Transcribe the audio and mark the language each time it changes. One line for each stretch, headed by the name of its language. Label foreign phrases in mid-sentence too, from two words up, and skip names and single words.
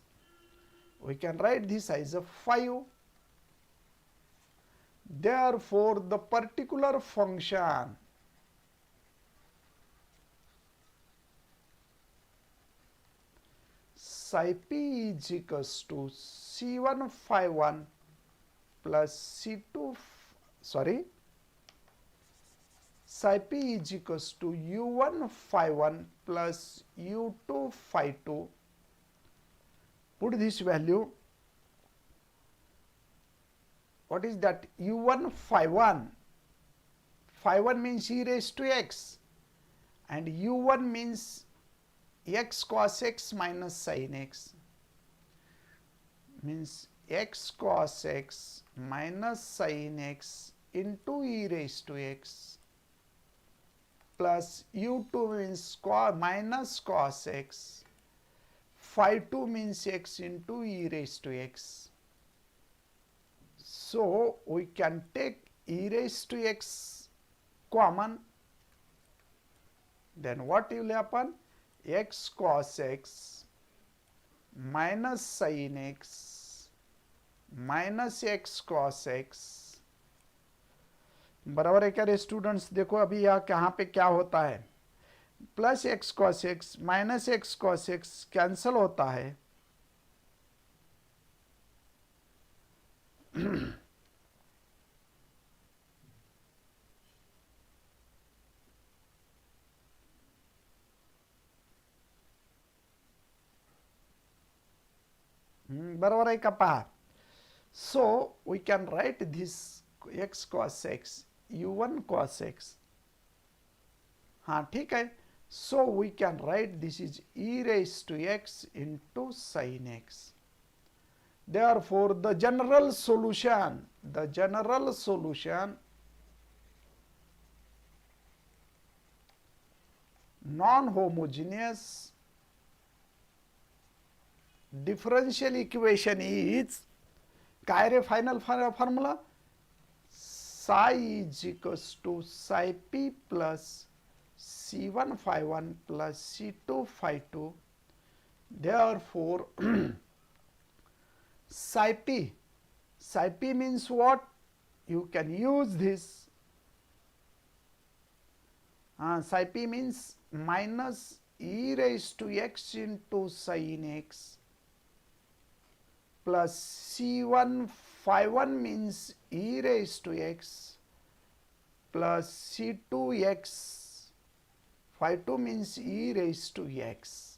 English: We can write this as a 5. Therefore, the particular function psi p is equals to c1 phi 1 plus c2, sorry, psi p is equals to u1 phi 1 plus u2 phi 2. Put this value. What is that? u1 phi 1. Phi 1 means e raised to x and u1 means x cos x minus sin x, means x cos x minus sin x into e raised to x plus u2 means minus cos x, phi 2 means x into e raised to x. So we can take e raised to x common. Then what will happen? X cos x minus sin x minus x cos x.
Hindi: बराबर है क्या रे स्टूडेंट्स? देखो अभी यहाँ कहाँ पे क्या होता है,
English: plus x cos x minus x cos x cancel
Hindi: होता है.
Marathi: बराबर है का पहा.
English: So we can write this x cos x u1 cos x.
Hindi: हाँ ठीक है.
English: So we can write this is e raised to x into sin x. Therefore the general solution non-homogeneous differential equation is
Marathi: काय रे
English: final formula? psi is equals to psi p plus c1 phi 1 plus c2 phi 2. Therefore psi p means what? You can use this psi p means minus e raised to x into sin x plus C1 phi 1 means e raised to x plus C2 x phi 2 means e raised to x.